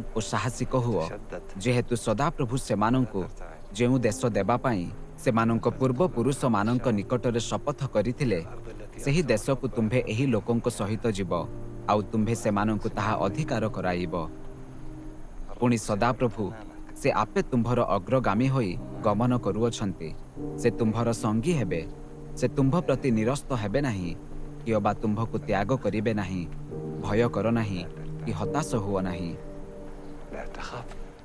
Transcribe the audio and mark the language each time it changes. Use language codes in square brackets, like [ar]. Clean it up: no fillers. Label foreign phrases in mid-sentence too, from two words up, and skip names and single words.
[or] ଓ ସାହସିକ ହୁଅ, ଯେହେତୁ ସଦାପ୍ରଭୁ ସେମାନଙ୍କୁ ଯେଉଁ ଦେଶ ଦେବା ପାଇଁ ସେମାନଙ୍କ ପୂର୍ବ ପୁରୁଷ ମାନଙ୍କ ନିକଟରେ ଶପଥ କରିଥିଲେ, ସେହି ଦେଶକୁ ତୁମ୍ଭେ ଏହି ଲୋକଙ୍କ ସହିତ ଯିବ, ଆଉ ତୁମ୍ଭେ ସେମାନଙ୍କୁ ତାହା ଅଧିକାର କରାଇବ। ପୁଣି ସଦାପ୍ରଭୁ ସେ ଆପେ ତୁମ୍ଭର ଅଗ୍ରଗାମୀ ହୋଇ ଗମନ କରୁଅଛନ୍ତି। ସେ ତୁମ୍ଭର ସଙ୍ଗୀ ହେବେ, ସେ ତୁମ୍ଭ ପ୍ରତି ନିରସ୍ତ ହେବେ ନାହିଁ, କିଅବା ତୁମ୍ଭକୁ ତ୍ୟାଗ କରିବେ ନାହିଁ। ଭୟ କର ନାହିଁ କି ହତାଶ ହୁଅ ନାହିଁ।